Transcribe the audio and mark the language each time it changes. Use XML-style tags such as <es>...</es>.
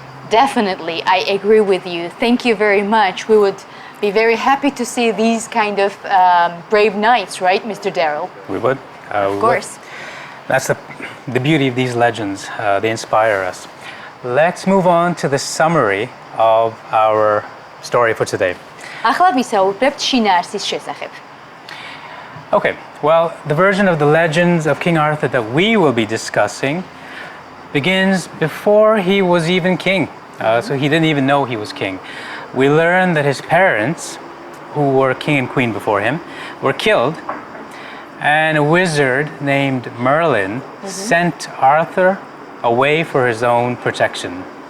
<en>Definitely, I agree with you. Thank you very much. We would be very happy to see these kind of brave knights, right, Mr. Darrell? We would. Of course. That's the beauty of these legends. They inspire us. Let's move on to the summary of our story for today.</en> <ka>ახლა ვისაუბრებთ შინაარსის შესახებ.</ka> <en>Okay, well, the version of the legends of King Arthur that we will be discussing begins before he was even king. So he didn't even know he was king. We learn that his parents, who were king and queen before him, were killed, and a wizard named Merlin sent Arthur away for his own protection.</en>